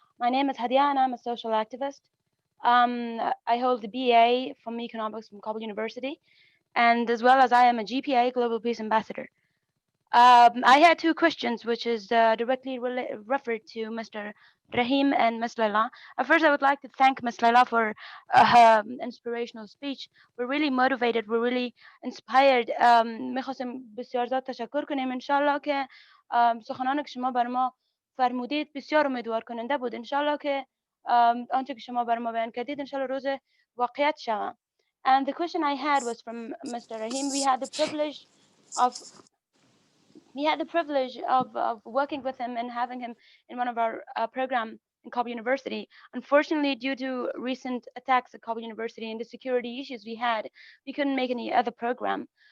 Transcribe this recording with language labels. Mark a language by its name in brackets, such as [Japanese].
[English] My name is Hadia and I'm a social activist. I hold a BA from economics from Kabul University, and as well as I am a GPA Global Peace Ambassador. I had two questions, which is directly referred to Mr. Rahim and Ms. Layla. First, I would like to thank Ms. Layla for her inspirational speech. We're really motivated. We're really inspired. [Persian] می‌خواستم بسیار زیاد تشکر کنیم. انشالله که سخنان که شما بر ما فرمودید بسیار امیدوار کننده بود. انشالله که آنچه که شما بر ما بیان کردید انشالله روز واقعیت شود. [English] And the question I had was from Mr. Rahim. We had the privilege of working with him and having him in one of our program in Kabul University. Unfortunately, due to recent attacks at Kabul University and the security issues we had, we couldn't make any other program.